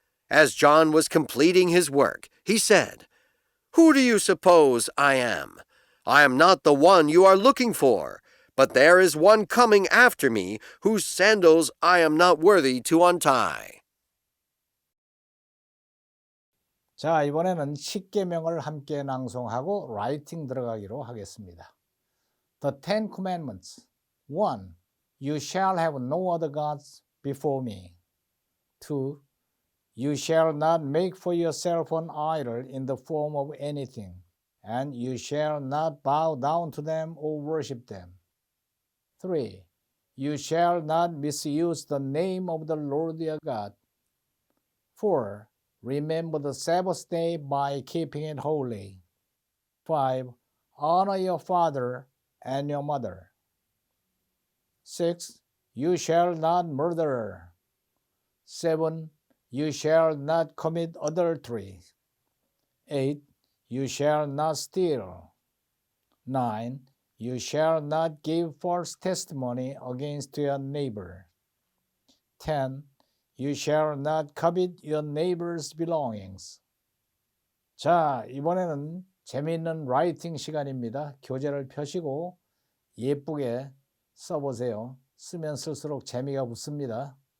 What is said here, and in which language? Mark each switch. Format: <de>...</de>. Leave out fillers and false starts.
<en>As John was completing his work, he said, "Who do you suppose I am? I am not the one you are looking for, but there is one coming after me whose sandals I am not worthy to untie."</en> <ko>자, 이번에는 십계명을 함께 낭송하고 라이팅 들어가기로 하겠습니다.</ko> <en>The Ten Commandments. 1. You shall have no other gods before me. 2. You shall not make for yourself an idol in the form of anything, and you shall not bow down to them or worship them. 3. You shall not misuse the name of the Lord your God. 4. Remember the Sabbath day by keeping it holy. 5. Honor your father and your mother. 6. You shall not murder. 7. You shall not commit adultery. 8. You shall not steal. 9. You shall not give false testimony against your neighbor. 10. You shall not covet your neighbor's belongings.</en> <ko>자, 이번에는 재미있는 라이팅 시간입니다. 교재를 펴시고 예쁘게 써보세요. 쓰면 쓸수록 재미가 붙습니다.</ko>